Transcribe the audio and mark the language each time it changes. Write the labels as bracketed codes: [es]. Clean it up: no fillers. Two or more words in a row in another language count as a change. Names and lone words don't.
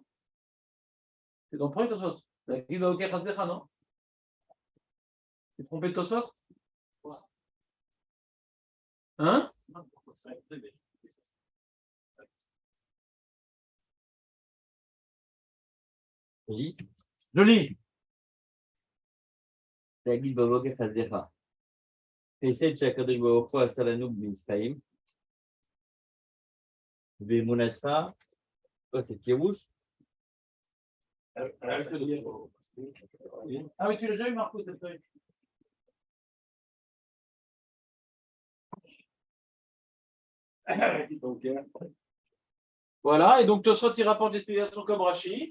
[fr] C'est ton premier Tosfot? [he] להגיד בבוקר חסדך, [fr] non? Tu t'es trompé de Tosfot? Hein? Oui. Je lis. [he] להגיד בבוקר חסדך. חסד שהקדוש ברוך הוא עשה לנו בישראל, ואמונתך, [fr] c'est פירוש. Ah oui, tu l'as déjà eu, Marco, cette feuille. Voilà, et donc Tosfot il rapporte l'explication comme Rashi.